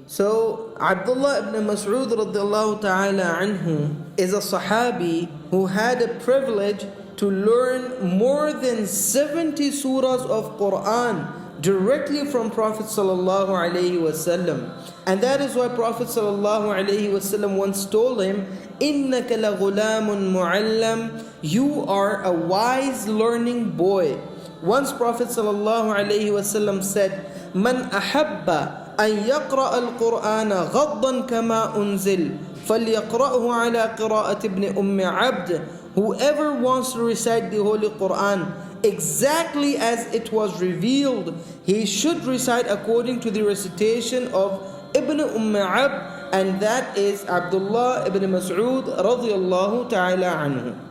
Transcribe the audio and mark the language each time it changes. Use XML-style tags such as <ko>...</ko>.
<en>So Abdullah ibn Mas'ud radiallahu ta'ala anhu is a Sahabi who had a privilege to learn more than 70 surahs of Quran directly from Prophet sallallahu alaihi wasallam. And that is why Prophet sallallahu alaihi wasallam once told him,</en> <ar>إِنَّكَ لَغُلَامٌ مُعَلَّمٌ,</ar> <en>you are a wise learning boy. Once Prophet sallallahu alaihi wasallam said,</en> <ar>مَنْ أَحَبَّ أَنْ يَقْرَأَ الْقُرْآنَ غَضًّا كَمَا أُنزِلَ فَلْيَقْرَأْهُ عَلَى قِرَاءَةِ ابْنِ أُمِّ عَبْدٍ.</ar> <en>Whoever wants to recite the Holy Quran exactly as it was revealed, he should recite according to the recitation of Ibn Abd, and that is Abdullah ibn Mas'ud radiyallahu ta'ala anhu.</en>